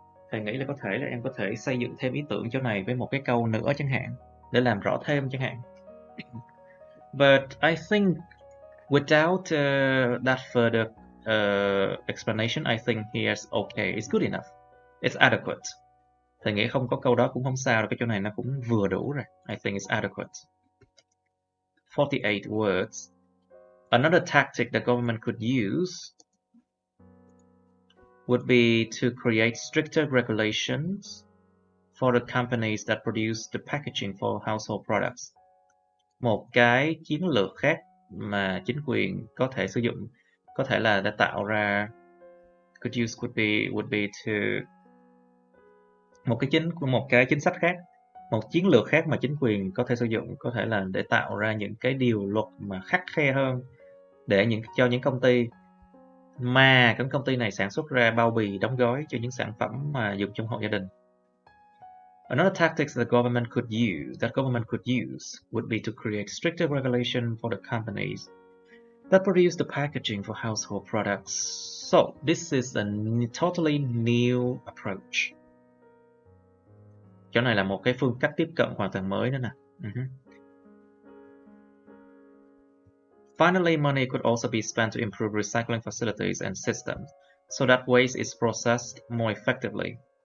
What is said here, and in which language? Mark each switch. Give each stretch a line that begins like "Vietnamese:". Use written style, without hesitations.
Vietnamese: Thầy nghĩ là có thể là em có thể xây dựng thêm ý tưởng chỗ này với một cái câu nữa chẳng hạn, để làm rõ thêm chẳng hạn.
English: But I think without that further explanation, I think here's okay. It's good enough. It's adequate.
Vietnamese: Thầy nghĩ không có câu đó cũng không sao, cái chỗ này nó cũng vừa đủ rồi.
English: I think it's adequate. 48 words. Another tactic the government could use would be to create stricter regulations for the companies that produce the packaging for household products.
Vietnamese: Một cái chiến lược khác mà chính quyền có thể sử dụng, có thể là để tạo ra,
English: would be to
Vietnamese: một cái chính sách khác, một chiến lược khác mà chính quyền có thể sử dụng, có thể là để tạo ra những cái điều luật mà khắt khe hơn để cho những công ty mà các công ty này sản xuất ra bao bì đóng gói cho những sản phẩm mà dùng trong hộ gia đình.
English: Another tactic that government could use would be to create stricter regulation for the companies that produce the packaging for household products. So this is a totally new approach.
Vietnamese: Chỗ này là một cái phương cách tiếp cận hoàn toàn mới nữa nè.
English: Finally, money could also be spent to improve recycling facilities and systems so that waste is processed more effectively.